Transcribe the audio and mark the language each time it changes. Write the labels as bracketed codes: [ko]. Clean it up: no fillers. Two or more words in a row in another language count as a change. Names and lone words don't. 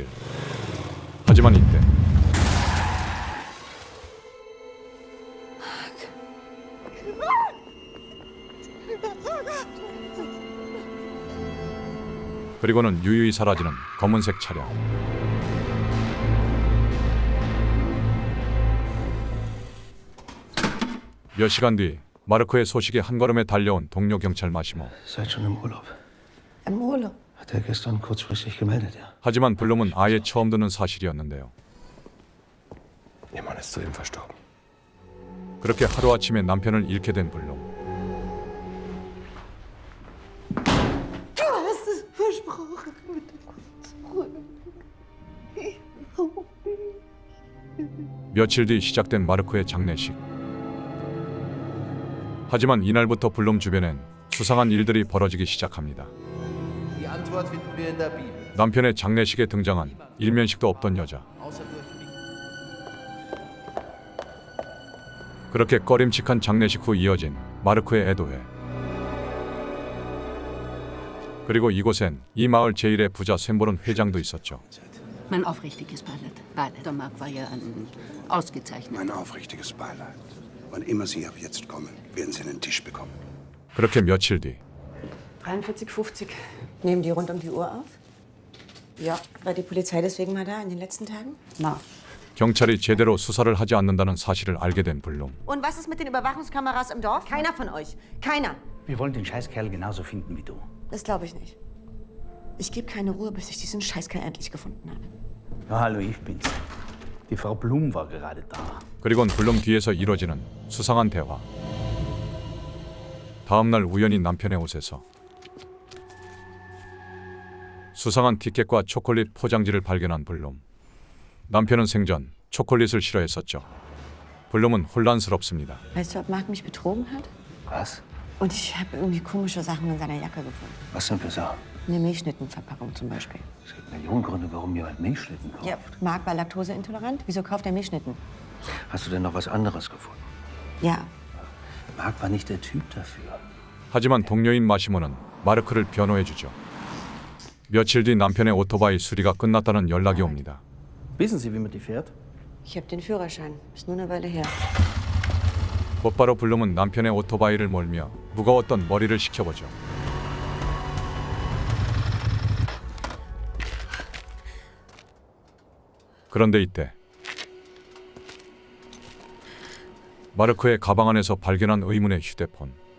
[ko] 하지만 이때 그리고는 유유히 사라지는 검은색 차량. 몇 시간 뒤 마르크의 소식에 한 걸음에 달려온 동료 경찰 마시모. [de] Seid schon im Urlaub. Im Urlaub. Hat er gestern kurzfristig gemeldet, ja. [ko] 하지만 블룸은 아예 처음 듣는 사실이었는데요. [de] Ihr Mann ist soeben verstorben. [ko] 그렇게 하루아침에 남편을 잃게 된 블룸. [de] Du hast es versprochen. [ko] 며칠 뒤 시작된 마르크의 장례식. 하지만 이날부터 블룸 주변엔 수상한 일들이 벌어지기 시작합니다. [de] Die Antwort finden wir in der Bibel. [ko] 남편의 장례식에 등장한 일면식도 없던 여자. [de] Außer durch mich. [ko] 그렇게 꺼림칙한 장례식 후 이어진 마르크의 애도회. 그리고 이곳엔 이 마을 제1의 부자 샘보른 회장도 있었죠. [de] Mein aufrichtiges Beileid. Beileid. Der Mark war ja ausgezeichnet. Mein aufrichtiges Beileid. Wann immer Sie ab jetzt kommen, werden Sie einen Tisch bekommen. [ko] 그렇게 며칠 뒤 [de] 43,50. Nehmen die rund um die Uhr auf? Ja. War die Polizei deswegen mal da in den letzten Tagen? Na, [ko] 경찰이 제대로 수사를 하지 않는다는 사실을 알게 된 블룸. [de] Und was ist mit den Überwachungskameras im Dorf? Keiner von euch. Keiner. Wir wollen den Scheißkerl genauso finden wie du. Das glaube ich nicht. Ich gebe keine Ruhe, bis ich diesen Scheißkerl endlich gefunden habe. Ja, hallo, ich bin's. Die Frau Blum war gerade da. [ko] 그리곤 블룸 뒤에서 이뤄지는 수상한 대화. 다음날 우연히 남편의 옷에서 수상한 티켓과 초콜릿 포장지를 발견한 블룸. 남편은 생전 초콜릿을 싫어했었죠. 블룸은 혼란스럽습니다. [de] Weißt du, ob Mark mich betrogen hat? Was? Und ich habe irgendwie komische Sachen in seiner Jacke gefunden. Was denn für Sachen? Eine Milchschnittenverpackung zum Beispiel. Es gibt Millionen Gründe, warum jemand Milchschnitten kauft. Ja, Mark war laktoseintolerant. Wieso kauft er Milchschnitten? Hast du denn noch was anderes gefunden? Ja. Mark war nicht der Typ dafür. [ko] 하지만 동료인 마시모는 마르크를 변호해주죠. 며칠 뒤 남편의 오토바이 수리가 끝났다는 연락이 옵니다. [de] Wissen Sie, wie man die fährt? Ich habe den Führerschein. Ist nur eine Weile her. [ko] 곧바로 블룸은 남편의 오토바이를 몰며 무거웠던 머리를 식혀보죠. 그런데 이때 마르크의 가방 안에서 발견한 의문의 휴대폰.